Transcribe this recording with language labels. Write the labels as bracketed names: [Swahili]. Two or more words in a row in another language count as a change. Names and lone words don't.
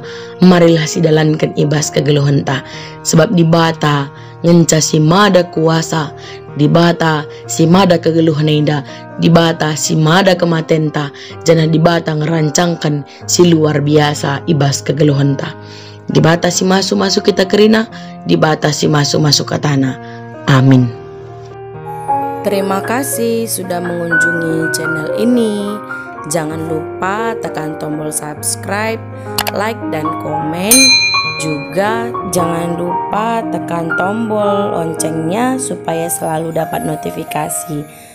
[Batak Karo] Marilah si dalankan ibas kegeluhan ta, sebab di bata ngenca si mada kuasa, di bata si mada kegeluhan enda, di bata si mada kematian ta, jangan di bata ngerancangkan si luar biasa ibas kegeluhan ta. Di bata si masuk kita kerina, di bata si masuk ke tanah. Amin. [Indonesian] Terima kasih sudah mengunjungi channel ini. Jangan lupa tekan tombol subscribe, like dan komen. Juga jangan lupa tekan tombol loncengnya supaya selalu dapat notifikasi.